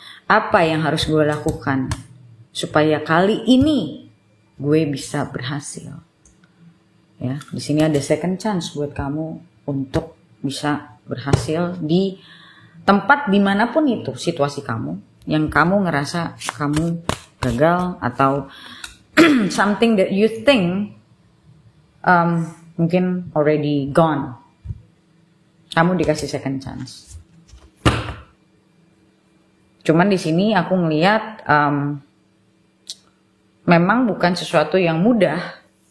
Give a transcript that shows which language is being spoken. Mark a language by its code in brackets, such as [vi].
[id] Apa yang harus gue lakukan supaya kali ini gue bisa berhasil? Ya, di sini ada second chance buat kamu untuk bisa berhasil di tempat dimanapun itu situasi kamu yang kamu ngerasa kamu gagal atau [en] something that you think [id] mungkin [en] already gone. [id] Kamu dikasih second chance. Cuman di sini aku ngelihat memang bukan sesuatu yang mudah.